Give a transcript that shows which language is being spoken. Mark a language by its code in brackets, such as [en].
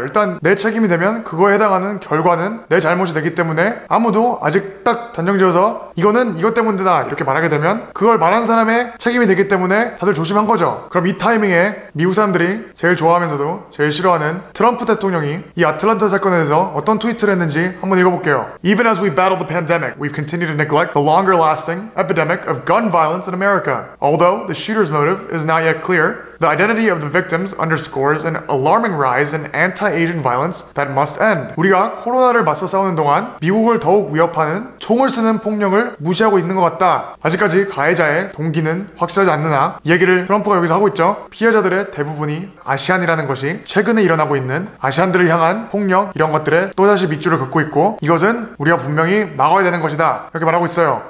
[ko] 일단 내 책임이 되면 그거에 해당하는 결과는 내 잘못이 되기 때문에 아무도 아직 딱 단정지어서 이거는 이것 때문이다 이렇게 말하게 되면 그걸 말한 사람의 책임이 되기 때문에 다들 조심한 거죠. 그럼 이 타이밍에 미국 사람들이 제일 좋아하면서도 제일 싫어하는 트럼프 대통령이 이 아틀란타 사건에 대해서 어떤 트위트를 했는지 한번 읽어볼게요. [en] Even as we battle the pandemic, we've continued to neglect the longer-lasting epidemic of gun violence in America. Although the shooter's motive is not yet clear, the identity of the victims underscores an alarming rise in anti-Asian violence that must end. [ko] 우리가 코로나를 맞서 싸우는 동안 미국을 더욱 위협하는 총을 쓰는 폭력을 무시하고 있는 것 같다. 아직까지 가해자의 동기는 확실하지 않느나 이 얘기를 트럼프가 여기서 하고 있죠. 피해자들의 대부분이 아시안이라는 것이 최근에 일어나고 있는 아시안들을 향한 폭력, 이런 것들에 또다시 밑줄을 긋고 있고 이것은 우리가 분명히 막아야 되는 것이다, 이렇게 말하고 있어요.